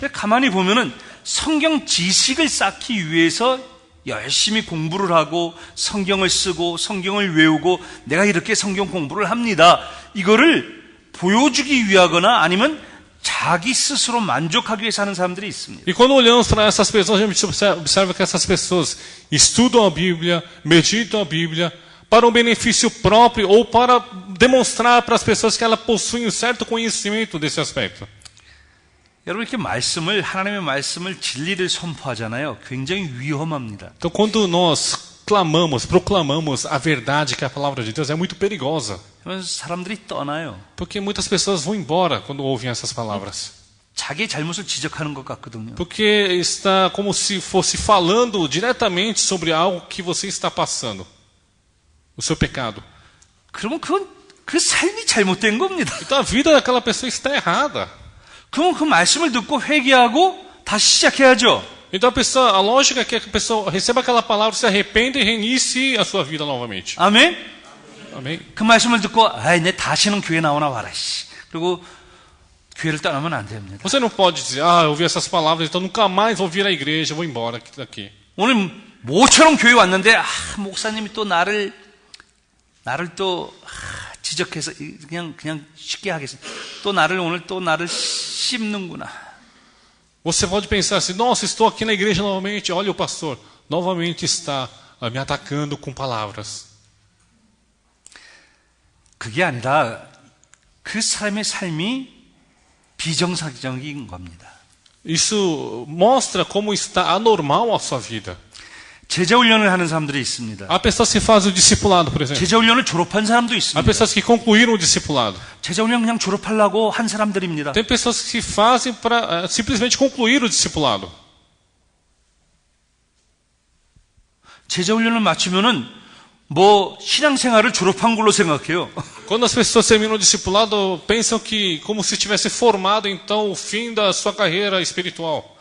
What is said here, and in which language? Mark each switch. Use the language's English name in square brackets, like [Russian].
[Korean] 근데 가만히 보면은 성경 지식을 쌓기 위해서 열심히 공부를 하고 성경을 쓰고 성경을 외우고 내가 이렇게 성경 공부를 합니다. 이거를 보여주기 위하거나 아니면 자기 스스로 만족하기 위해 사는 사람들이 있습니다. [Portuguese] E quando olhamos para essas pessoas, a gente observa que essas pessoas estudam a Bíblia, meditam a Bíblia para um benefício próprio ou para demonstrar para as pessoas que elas possuem um certo conhecimento desse aspecto. [Korean] 여러분 이렇게 말씀을 하나님의 말씀을 진리를 선포하잖아요. 굉장히 위험합니다. [Portuguese] Então, quando nós clamamos, proclamamos a verdade que é a palavra de Deus, é muito perigosa. [Korean] 그러면서 사람들이 떠나요. [Portuguese] Porque muitas pessoas vão embora quando ouvem essas palavras. [Korean] 자기의 잘못을 지적하는 것 같거든요. [Portuguese] Porque está como se fosse falando diretamente sobre algo que você está passando. O seu pecado. [Korean] 그러면 그건 그 삶이 잘못된 겁니다. [Portuguese] Então a vida daquela pessoa está errada. [Korean] 그러면 그 말씀을 듣고 회개하고 다시 시작해야죠. [Portuguese] Então a lógica é que a pessoa receba aquela palavra, se arrependa e reinicie a sua vida novamente. [Korean] 아멘. [Portuguese] Amém? [Korean] 그 말씀을 듣고 내 다시는 교회 나오나 봐라. 그리고 교회를 떠나면 안 됩니다. [Portuguese] Você não pode dizer, eu ouvi essas palavras, então nunca mais vou vir à igreja, vou embora daqui. [Korean] 오늘 모처럼 교회 왔는데 목사님이 또 나를 또 지적해서 그냥 쉽게 하겠습니다. 또 나를 씹는구나. [Portuguese] Você pode pensar assim, nossa, estou aqui na igreja novamente, olha o pastor, novamente está me atacando com palavras. [Korean] 그게 아니라 그 사람의 삶이 비정상적인 겁니다. [Portuguese] Isso mostra como está anormal a sua vida. [Korean] 제자 훈련을 하는 사람들이 있습니다. [Portuguese] Há pessoas que fazem o discipulado, por exemplo. [Korean] 제자 훈련을 졸업한 사람도 [Portuguese] Há [Korean] 있습니다. [Portuguese] pessoas que concluíram o discipulado. [Korean] 제자 훈련 그냥 졸업하려고 한 사람들입니다. [Portuguese] Tem pessoas que fazem para simplesmente concluir o discipulado. [Korean] 제자 훈련을 마치면은 신앙생활을 졸업한 걸로 생각해요. [Portuguese] Quando as pessoas terminam o discipulado, pensam que como se tivesse formado então o fim da sua carreira espiritual.